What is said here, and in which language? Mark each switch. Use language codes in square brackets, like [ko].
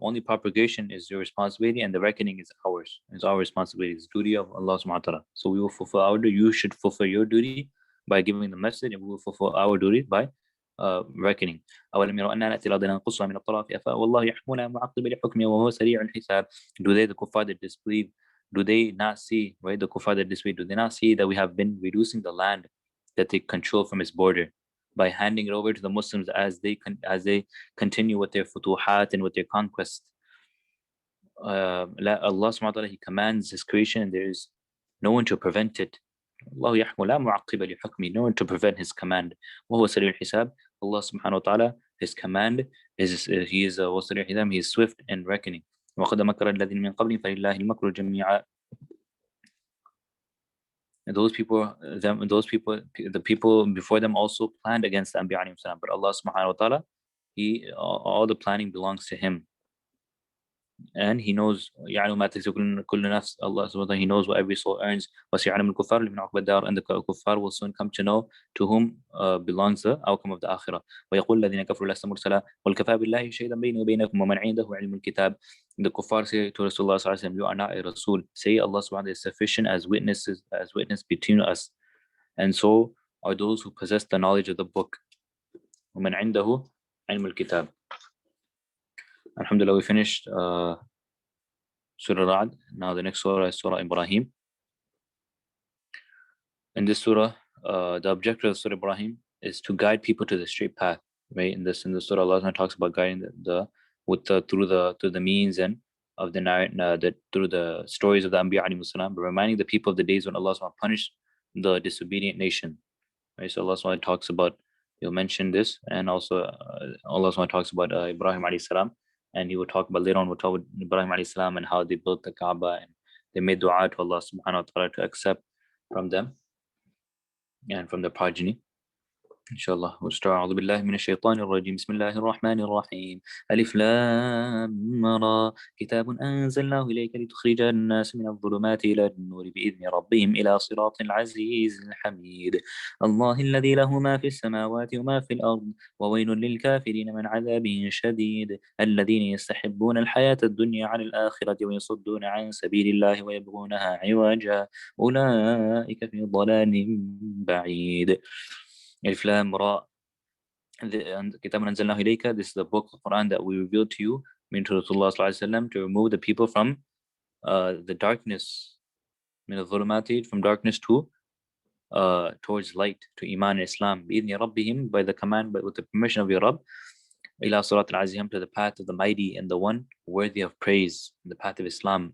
[en] Only propagation is your responsibility, and the reckoning is ours. It's our responsibility. It's duty of Allah subhanahu wa ta'ala. So we will fulfill our duty. You should fulfill your duty by giving the message, and we will fulfill our duty by reckoning. [ar] أولم يروا أننا نأتي الأرض ننقصها من أطرافها والله يحكم لا معقب لحكمه وهو سريع الحساب. [en] Do they, the kuffar that disbelieve, do they not see, right? The kuffar that disbelieve, do they not see that we have been reducing the land that they control from its border by handing it over to the Muslims as they continue with their futuhat and with their conquest? Allah subhanahu wa ta'ala, He commands His creation and there is no one to prevent it. Allah [ar] يحكم لا معقب لحكمه, [en] no one to prevent His command. [ar] وهو سريع الحساب. [en] Allah subhanahu wa ta'ala, His command is He is [ar] وسريع الحساب, [en] He is swift in reckoning. [ar] وقد مكر الذين من قبلهم فلله المكر جميعا. [en] Those people, the people before them also planned against the Anbiya alayhim salam, but Allah subhanahu wa ta'ala, all the planning belongs to Him. And He knows [ar] يعلم ما تكسب كل نفس. [en] Allah subhanahu wa ta'ala, He knows what every soul earns. [ar] وسيعلم الكفار لمن عقبى الدار, [en] and the kuffar will soon come to know to whom belongs the outcome of the akhirah. [ar] ويقول الذين كفروا لست مرسلا والكفى بالله شهيدا بيني وبينكم ومن عنده علم الكتاب. [en] The kuffar say to Rasulullah sallallahu alaihi wasallam, you are not a Rasul. Say Allah subhanahu wa ta'ala is sufficient as witness between us. And so are those who possess the knowledge of the book. [ar] ومن عنده علم الكتاب. [en] Alhamdulillah, we finished Surah Ra'd. Now the next surah is Surah Ibrahim. In this surah, the objective of Surah Ibrahim is to guide people to the straight path. Right? In the surah, Allah talks about guiding through the means and of through the stories of the Anbiya alayhim salam, but reminding the people of the days when Allah punished the disobedient nation. Right? So Allah talks about, He'll mention this, and also Allah talks about Ibrahim alayhi salam. And He will talk about later on, we'll talk about Ibrahim alayhi salam and how they built the Kaaba and they made dua to Allah subhanahu wa ta'ala to accept from them and from their progeny. Inshallah, we'll start. [ar] أعوذ بالله من الشيطان الرجيم. بسم الله الرحمن الرحيم. ألف لام را كتاب أنزلناه إليك لتخرج الناس من الظلمات إلى النور بإذن ربهم إلى صراط العزيز الحميد. الله الذي له ما في السماوات وما في الأرض وويل للكافرين من عذاب شديد. الذين يستحبون الحياة الدنيا عن الآخرة ويصدون عن سبيل الله ويبغونها عوجا أولئك في ضلال بعيد. Alif Lam Ra. Kitab Anzalnahu Ilayka. [en] This is the book of Quran that we revealed to you, meaning to Rasulullah sallallahu alaihi wasallam, to remove the people from the darkness, from darkness to towards light, to Iman and Islam. [ar] بإذن ربهم, [en] by the command, but with the permission of your Rabb. [ar] إلى صراط العزيز, [en] to the path of the mighty and the one worthy of praise, the path of Islam.